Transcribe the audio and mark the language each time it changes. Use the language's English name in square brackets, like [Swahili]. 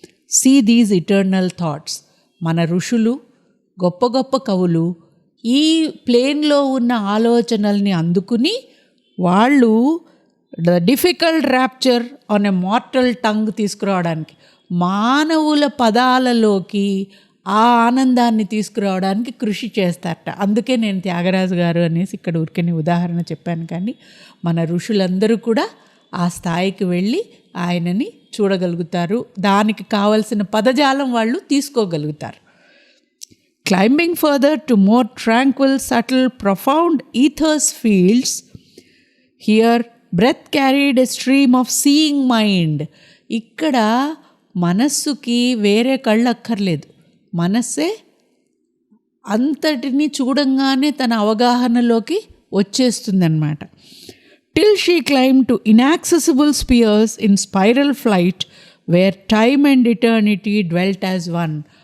[English] See these eternal thoughts. [Telugu] మన ఋషులు, గొప్ప గొప్ప కవులు ఈ ప్లేన్లో ఉన్న ఆలోచనల్ని అందుకుని వాళ్ళు [English] the difficult rapture on a mortal tongue [Telugu] తీసుకురావడానికి, మానవుల పదాలలోకి ఆ ఆనందాన్ని తీసుకురావడానికి కృషి చేస్తారట. అందుకే నేను త్యాగరాజు గారు అనేసి ఇక్కడ ఊరికని ఉదాహరణ చెప్పాను. కానీ మన ఋషులందరూ కూడా ఆ స్థాయికి వెళ్ళి ఆయనని చూడగలుగుతారు. దానికి కావలసిన పదజాలం వాళ్ళు తీసుకోగలుగుతారు. [English] Climbing further to more tranquil, subtle, profound ethers fields, here breath carried a stream of seeing mind. [Telugu] ఇక్కడ మనస్సుకి వేరే కళ్ళు అక్కర్లేదు, మనస్సే అంతటిని చూడంగానే తన అవగాహనలోకి వచ్చేస్తుందన్నమాట. [English] Till she climbed to inaccessible spheres in spiral flight where time and eternity dwelt as one.